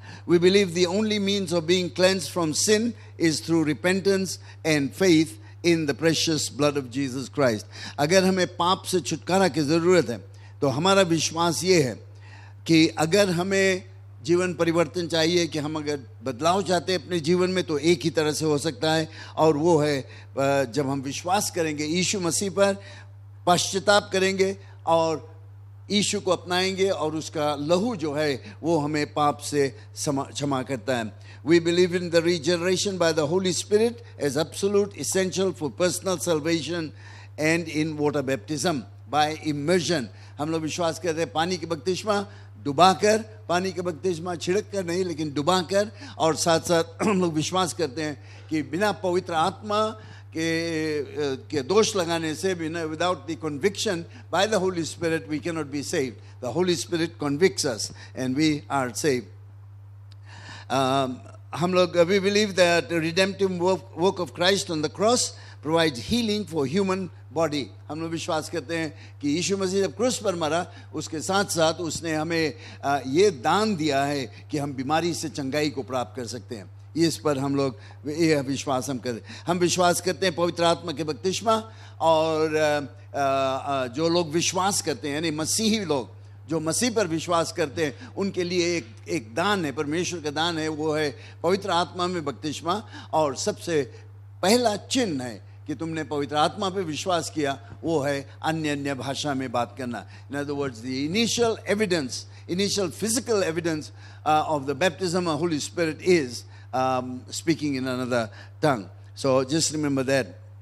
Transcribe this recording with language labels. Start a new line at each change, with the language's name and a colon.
English: We believe the only means of being cleansed from sin is through repentance and faith in the precious blood of Jesus Christ.
Hindi: अगर हमें पाप से छुटकारा की ज़रूरत है तो हमारा विश्वास ये है कि अगर हमें जीवन परिवर्तन चाहिए, कि हम अगर बदलाव चाहते हैं अपने जीवन में, तो एक ही तरह से हो सकता है, और वो है जब हम विश्वास करेंगे यीशु मसीह पर, पश्चाताप करेंगे और यीशु को अपनाएंगे, और उसका लहू जो है वो हमें पाप से क्षमा करता है.
English: We believe in the regeneration by the Holy Spirit as absolute essential for personal salvation and in water baptism by immersion.
Hindi: हम लोग विश्वास करते हैं पानी के बपतिस्मा डुबाकर, पानी के बपतिस्मा छिड़क कर नहीं, लेकिन डुबाकर, और साथ साथ हम लोग विश्वास करते हैं कि बिना पवित्र आत्मा के दोष लगाने से, बिना
English: without the conviction by the Holy Spirit we cannot be saved. The Holy Spirit convicts us and we are saved.
Hindi: हम लोग
English: we believe that the redemptive work of Christ on the cross provides healing for human body.
Hindi: हम लोग विश्वास करते हैं कि यीशु मसीह जब क्रूस पर मरा, उसके साथ साथ उसने हमें ये दान दिया है कि हम बीमारी से चंगाई को प्राप्त कर सकते हैं. इस पर हम लोग ये विश्वास हम विश्वास करते हैं पवित्र आत्मा के बपतिस्मा, और जो लोग विश्वास करते हैं, यानी मसीही लोग जो मसीह पर विश्वास करते हैं, उनके लिए एक दान है, परमेश्वर का दान है, वो है पवित्र आत्मा में बपतिस्मा, और सबसे पहला चिन्ह है कि तुमने पवित्र आत्मा पे विश्वास किया, वो है अन्य भाषा में बात करना.
English: In other words, the initial evidence, initial physical evidence of the baptism of the Holy Spirit is speaking in another tongue. So just remember that.